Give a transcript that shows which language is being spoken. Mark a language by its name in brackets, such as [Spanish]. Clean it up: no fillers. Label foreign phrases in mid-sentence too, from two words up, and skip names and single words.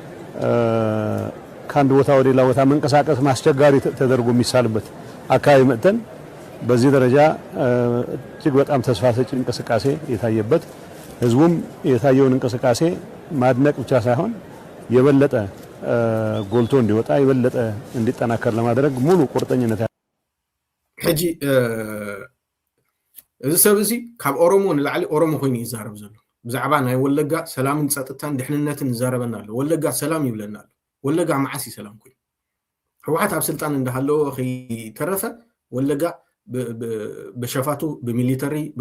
[Amharic] ከአንድ ቦታ ወደ ሌላ ቦታ መንቀሳቀስ ማስቸጋሪ ተደርጎ የሚሳልበት አካባቢ መጥተን በዚህ ደረጃ እጅግ በጣም ተስፋ ሰጪ እንቅስቃሴ የታየበት ህዝቡም የታየውን እንቅስቃሴ ማድነቅ ብቻ ሳይሆን የበለጠ ጎልቶ እንዲወጣ የበለጠ እንዲጠናከር ለማድረግ ሙሉ ቁርጠኝነት [Tigrinya] ሕጂ እዚ ሰብ እዚ ካብ ኦሮሞ ንላዕሊ ኦሮሞ ኮይኑ ይዛረብ ዘሎ ብዛዕባ ናይ ወለጋ ሰላምን ጸጥታን ድሕንነትን ይዛረበና ኣሎ ወለጋ ሰላም ይብለና ኣሎ ወለጋ መዓሲ ሰላም ኮይኑ ህወሓት ኣብ ስልጣን እንዳሃለዎ ተረፈ ወለጋ በሸፋቱ በሚሊተሪ